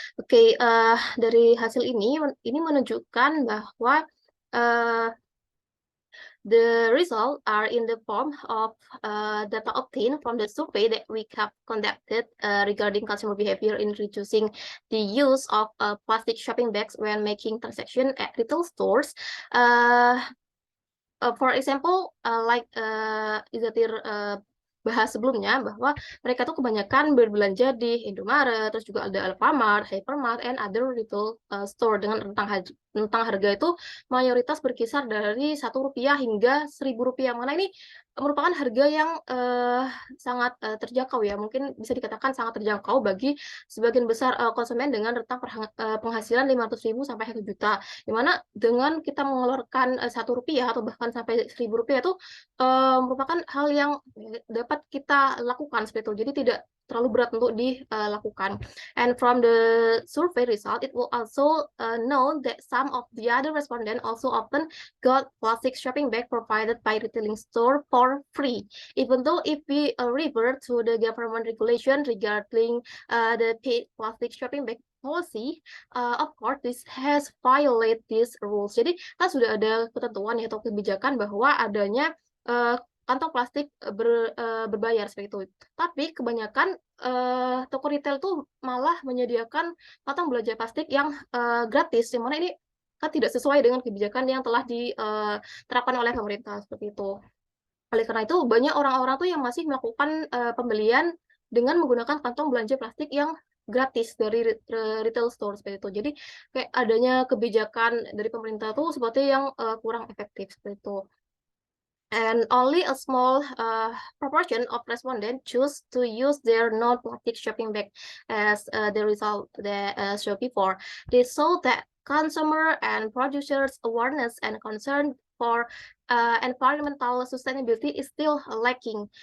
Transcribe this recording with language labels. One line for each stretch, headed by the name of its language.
English: Okay,
Indonesian: dari hasil ini menunjukkan bahwa
English: the results are in the form of data obtained from the survey that we have conducted regarding consumer behavior in reducing the use of plastic shopping bags when making transaction at retail stores. For example, like
Indonesian: Izatir bahas sebelumnya, bahwa mereka tuh kebanyakan berbelanja di Indomaret, terus juga ada Alfamart, Hypermart,
English: and other retail store
Indonesian: dengan rentang harga itu mayoritas berkisar dari Rp1 hingga Rp1.000, mana ini merupakan harga yang sangat terjangkau ya, mungkin bisa dikatakan sangat terjangkau bagi sebagian besar konsumen dengan rentang penghasilan 500.000 sampai 1 juta, dimana dengan kita mengeluarkan Rp1 atau bahkan sampai Rp1.000 itu merupakan hal yang dapat kita lakukan seperti itu, jadi tidak terlalu berat untuk dilakukan.
English: And from the survey result, it will also know that some of the other respondents also often got plastic shopping bag provided by retailing store for free. Even though if we revert to the government regulation regarding the paid plastic shopping bag policy, of course this has violated these rules.
Indonesian: Jadi kan sudah ada ketentuan atau kebijakan bahwa adanya kantong plastik berbayar seperti itu. Tapi kebanyakan toko retail tuh malah menyediakan kantong belanja plastik yang gratis, yang mana ini kan tidak sesuai dengan kebijakan yang telah diterapkan oleh pemerintah seperti itu. Oleh karena itu banyak orang-orang tuh yang masih melakukan pembelian dengan menggunakan kantong belanja plastik yang gratis dari retail store seperti itu. Jadi kayak adanya kebijakan dari pemerintah tuh seperti yang kurang efektif seperti itu.
English: And only a small proportion of respondents choose to use their non-plastic shopping bag, as the result that showed before. They saw that consumer and producers' awareness and concern for environmental sustainability is still lacking.